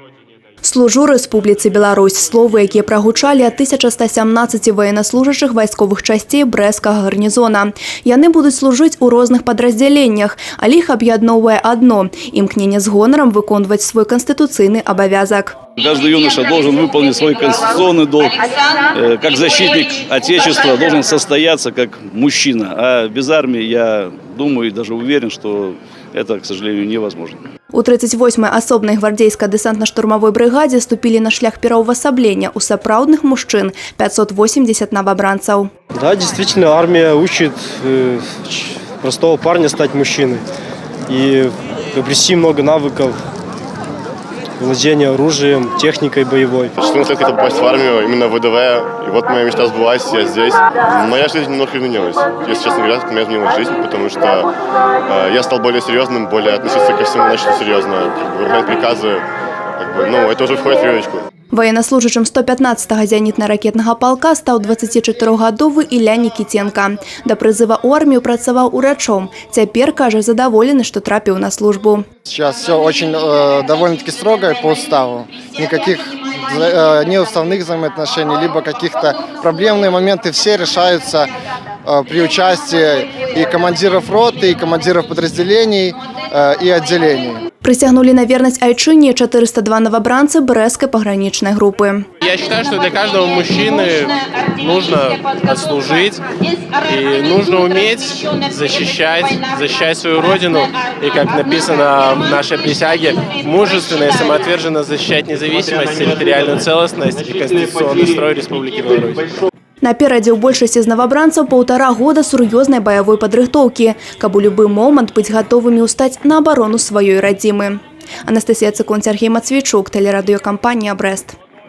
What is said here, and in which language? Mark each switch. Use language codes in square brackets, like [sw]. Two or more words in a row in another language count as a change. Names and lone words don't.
[be] Служу Республіцы Беларусь. Словы, якія прагучалі ад 1117 военнослужащих вайсковых часцей Брэсцкага гарнізона. Яны будуць служыць у розных падраздзяленнях, але іх аб'ядноўвае адно – імкненне з гонарам выконваць свой канстытуцыйны абавязак. [ru] Каждый юноша должен выполнить свой конституционный долг. Как защитник Отечества должен состояться как мужчина. А без армии, я думаю и даже уверен, что это, к сожалению, невозможно. [be] У 38-й асобнай гвардзейска-дэсантна-штурмавой брыгадзе ступілі на шлях пераўвасаблення ў сапраўдных мужчын 580 новобранцаў. [ru] Да, действительно, армия учит простого парня стать мужчиной и приобрести много навыков владения оружием, техникой боевой. 14 лет хотел попасть в армию, именно в ВДВ, и вот моя мечта сбылась, я здесь. Моя жизнь немного изменилась, если честно говоря, у меня изменилась жизнь, потому что я стал более серьезным, более относиться ко всему начал серьезно, выполнять приказы, это уже входит в привычку. [be] Военнослужачым 115-го зенітна-ракетнага полка стаў 24-гадовы Ілля Нікітенка. Да прызыва ў армію працаваў урачом. Цяпер, кажа, задаволены, што трапіў на службу. [ru] Сейчас все очень довольно-таки строго по уставу. Никаких неуставных взаимоотношений, либо каких-то проблемные моменты все решаются при участии и командиров роты, и командиров подразделений, и отделений. Присягнули на верность айчине 402 новобранца Брэсцкай пограничной группы. Я считаю, что для каждого мужчины нужно отслужить и нужно уметь защищать свою родину. И как написано в нашей присяге, мужественно и самоотверженно защищать независимость, территориальную целостность и конституционный строй Республики Беларусь. [be] Наперадзе ў большасці з новобранцаў 1,5 года сур'ёзнай баявой падрыхтоўкі, каб у любы момант быць гатовымі ўстаць на абарону сваёй радзімы. Анастасія Цыкун, Сергей Мацвейчук, тэлерадыёкампанія «Брэст».